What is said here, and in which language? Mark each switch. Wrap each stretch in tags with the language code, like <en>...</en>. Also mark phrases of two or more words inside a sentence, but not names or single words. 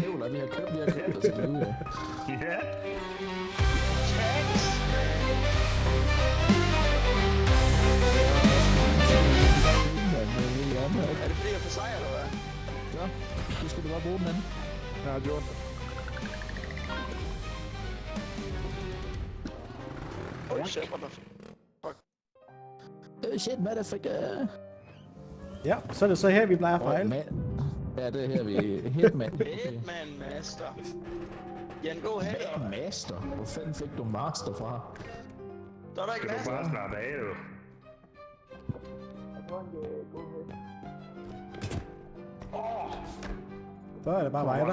<da>Vi har købt os et liv, ja. Ja. Thanks! Er det fordi jeg får sejr, eller hvad? Så, nu skal du bare bruge den anden. Jeg har gjort.</da> <en>Oh shit, what the fuck?</en> <da>Shit, hvad er det for... Ja, så er det så her, vi plejer at fejle. Ja, det er her, vi er Hitman. Hitman Master. Jan, gå hen. Master? Hvor fanden fik du master fra? Der er der ikke Kan du master. bare slappe af, jo. Så er det bare mig,</da>